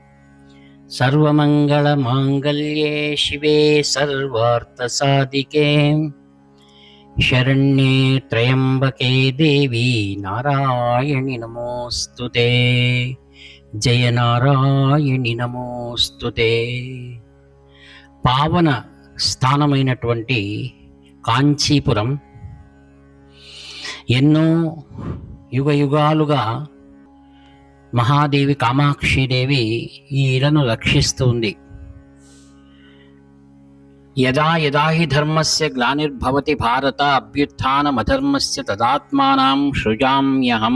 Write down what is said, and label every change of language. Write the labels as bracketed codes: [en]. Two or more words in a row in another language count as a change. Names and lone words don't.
[sa] सर्वमंगलमांगल्ये शिवे सर्वार्थसाधिके शरण्ये त्र्यंबके देवी नारायणि नमोस्तुते। जय नारायणि नमोस्तुते। [te] పావన స్థానమైనటువంటి కాంచీపురం ఎన్నో యుగ యుగాలుగా మహాదేవి కామాక్షిదేవి ఈ ఇలను రక్షిస్తుంది. [sa] యదా యదా హి ధర్మస్య గ్లానిర్భవతి భారత అభ్యుత్థానమధర్మస్య తదాత్మానాం సృజామ్యహం.